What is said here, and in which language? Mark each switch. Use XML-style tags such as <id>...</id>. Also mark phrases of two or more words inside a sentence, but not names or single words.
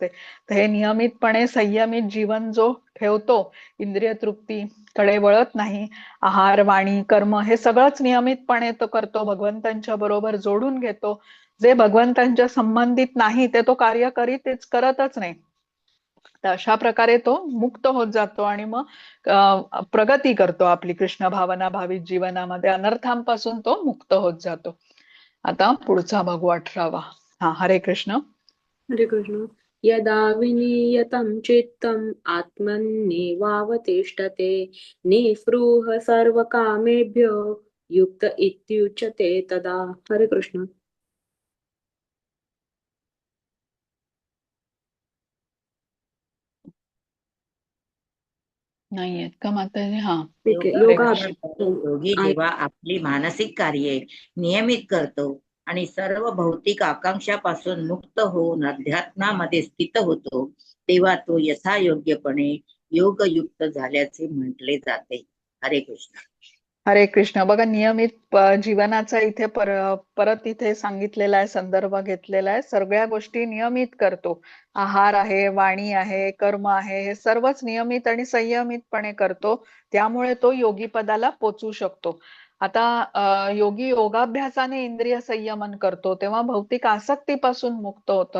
<mr>तर हे नियमितपणे संयमित जीवन जो ठेवतो, इंद्रिय तृप्तीकडे वळत नाही, आहार वाणी कर्म हे सगळंच नियमितपणे तो करतो, भगवंतांच्या बरोबर जोडून घेतो, जे भगवंतांच्या संबंधित नाही ते तो कार्य करतच नाही. तर अशा प्रकारे तो मुक्त होत जातो आणि मग प्रगती करतो आपली कृष्ण भावना भावित जीवनामध्ये, अनर्थांपासून तो मुक्त होत जातो. आता पुढचा बघू 18वा. हरे कृष्ण. हरे कृष्ण.</mr> <sa>यदा विनियतं चित्तम् आत्मन्येवावतिष्ठते निःस्पृहः सर्वकामेभ्यो युक्त इत्युच्यते तदा.</sa> <mr>हरे कृष्ण. नाहीयेत का माताजी? हा, ठीक आहे. हरे योगा कृष्ण. योगी जेव्हा आपली मानसिक कार्ये नियमित करतो आणि सर्व भौतिक आकांक्षापासून मुक्त होऊन अध्यात्मामध्ये स्थित होतो तेव्हा तो यथायोग्यपणे योगयुक्त झाल्याचे म्हटले जाते. हरे कृष्ण. हरे कृष्ण. बघा, नियमित जीवनाचा इथे परत इथे सांगितलेला आहे, संदर्भ घेतलेला आहे. सगळ्या गोष्टी नियमित करतो. आहार आहे, वाणी आहे, कर्म आहे, हे सर्वच नियमित आणि संयमितपणे करतो. त्यामुळे तो योगी पदाला पोचू शकतो. आता योगी योगाभ्यासाने इंद्रिय संयमन करतो तेव्हा भौतिक आसक्तीपासून मुक्त होतो.</mr>